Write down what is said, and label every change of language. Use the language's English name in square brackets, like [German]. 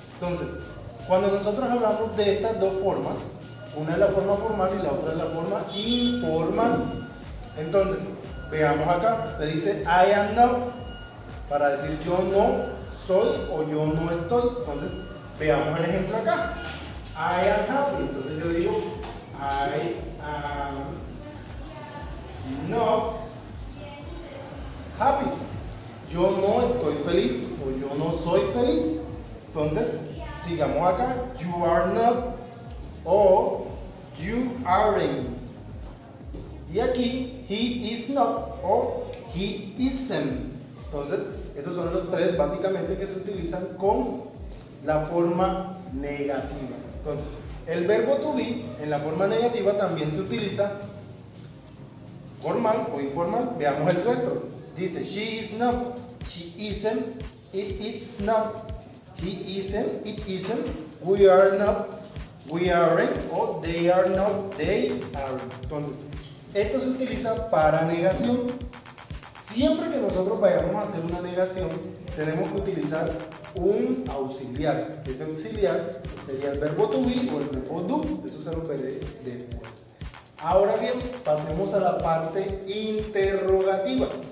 [Spanish] Entonces, cuando nosotros hablamos de estas dos formas, una es la forma formal y la otra es la forma informal. Entonces, veamos acá, se dice [English] I am not, [Spanish] para decir yo no estoy o yo no estoy. Entonces, veamos el ejemplo acá. [English] I am happy. [Spanish] Entonces yo digo, [English] I am not happy. [Spanish] Yo no estoy feliz o yo no soy feliz. Entonces, sigamos acá. [English] You are not o you aren't. [Spanish] Y aquí, [English] he is not o he isn't. [Spanish] Entonces, esos son los tres básicamente que se utilizan con la forma negativa. Entonces, el verbo to be en la forma negativa también se utiliza formal o informal. Veamos el resto. Dice, [English] she is not, she isn't, it is not, he isn't, it isn't, we are not, we aren't, o they are not, they aren't. [Spanish] Entonces, esto se utiliza para negación. Siempre que nosotros vayamos a hacer una negación, tenemos que utilizar un auxiliar. Ese auxiliar sería el verbo to be o el verbo do. Eso se lo veré después. Ahora bien, pasemos a la parte interrogativa.